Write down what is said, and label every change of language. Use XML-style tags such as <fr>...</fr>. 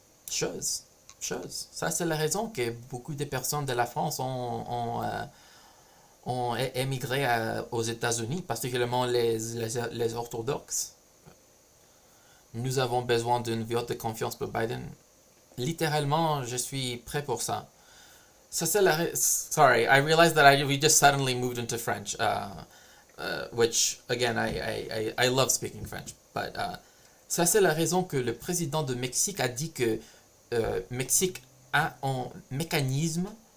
<fr>Chose. Ça, c'est la raison que beaucoup de personnes de la France ont émigré aux États-Unis, particulièrement les orthodoxes. Nous avons besoin d'une vote de confiance pour Biden. Littéralement, je suis prêt pour ça. Ça, c'est</fr> <en>sorry, I realized that we just suddenly moved into French, which, again, I love speaking French. But</en> <fr>ça, c'est la raison que le président de Mexique a dit que Mexique a un mécanisme</fr>